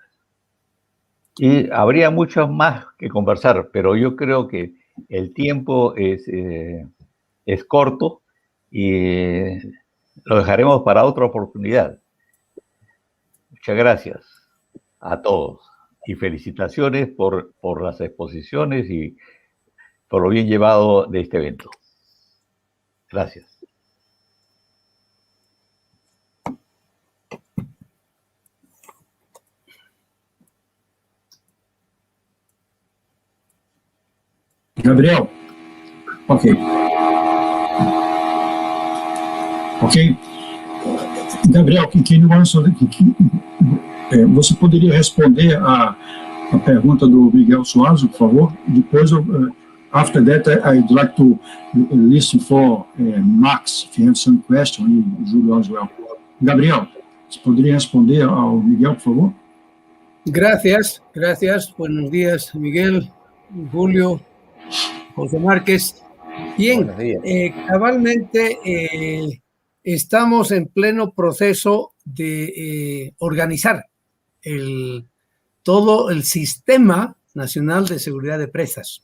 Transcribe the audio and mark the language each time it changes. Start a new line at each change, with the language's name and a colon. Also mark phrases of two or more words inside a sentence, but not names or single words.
Spanish: Y habría mucho más que conversar, pero yo creo que el tiempo es corto y lo dejaremos para otra oportunidad. Muchas gracias a todos y felicitaciones por las exposiciones y por lo bien llevado de este evento. Gracias. Gabriel, ok.
Portuguese: Gabriel, você poderia responder a pergunta do Miguel Soares, por favor? Depois,
English: after that, I'd like to listen for Max, if he has some question,
Portuguese: e Júlio
English: as well.
Portuguese: Gabriel, você poderia responder ao Miguel, por favor?
Spanish: Gracias. Buenos días, Miguel, Julio, José Márquez. Bien, cabalmente estamos en pleno proceso de organizar todo el Sistema Nacional de Seguridad de Presas.